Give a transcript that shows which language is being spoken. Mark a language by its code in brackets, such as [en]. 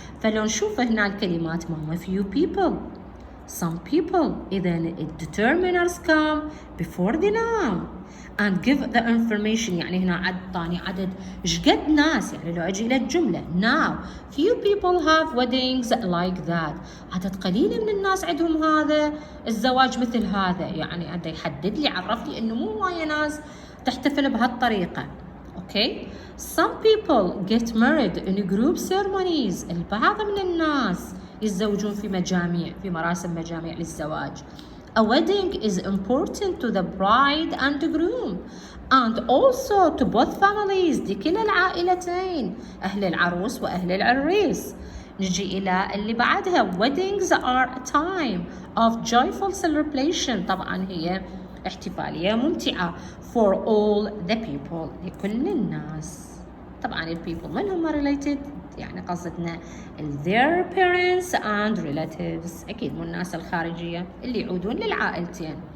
[ar] فلو نشوف هنا الكلمات مهمة [en] few people some people، إذا determiners come before the noun and give the information. [ar] يعني هنا طاني عدد شقد ناس، يعني لو أجي إلى الجملة [en] now few people have weddings like that، [ar] عدد قليل من الناس عندهم هذا الزواج مثل هذا، يعني عاد يحدد لي عرف لي إنه مو هواية ناس تحتفل بهالطريقة. أوكي [en] some people get married in group ceremonies، [ar] البعض من الناس يتزوجون في مراسم مجاميع للزواج. [en] A wedding is important to the bride and groom and also to both families، [ar] لكلا العائلتين، أهل العروس وأهل العريس. نجي إلى اللي بعدها [en] weddings are a time of joyful celebration، [ar] طبعا هي احتفالية ممتعة [en] for all the people، [ar] لكل الناس. طبعا ال people من هم related؟ يعني قصدنا [en] their parents and relatives، [ar] أكيد مو الناس الخارجية اللي يعودون للعائلتين.